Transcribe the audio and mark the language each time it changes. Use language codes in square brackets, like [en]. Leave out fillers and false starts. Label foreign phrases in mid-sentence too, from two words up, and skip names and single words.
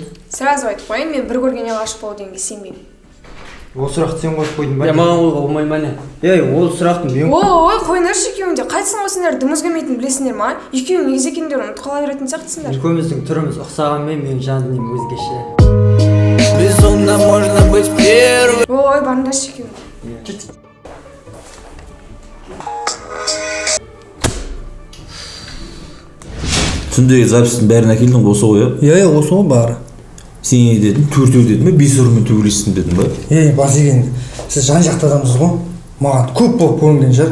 [kk] Сразу айтып қояйын, мен бір көргеннен ғашық болу дегенге сенбеймін. Ол сұрақты сен қойып қойдың ба? Маған қойға болмай ма не? Ол сұрақты мен... Ой, қойыңдаршы екеуің де. Қайтсың ғой сендер дым өзгермейтінін білесіңдер ма? Екеуің негіз екендер ұмытып қала беретін сияқтысыңдар. Екеуміздің түріміз ұқсағанмен менің жан дүнием өзгеше. [ru] Безумно можно быть первым. [kk] Ой, барыңдаршы екеуің. Түндегі запистің бәрін әкелдің осы ғой, иә? Осы ғой бары. Сен не дедің? Төртеу дедің бе? 5 ұрымен төбелестің дедің ба? Басекен, сіз жан-жақты адамсыз ғой. Маған көп болып көрінген шығар.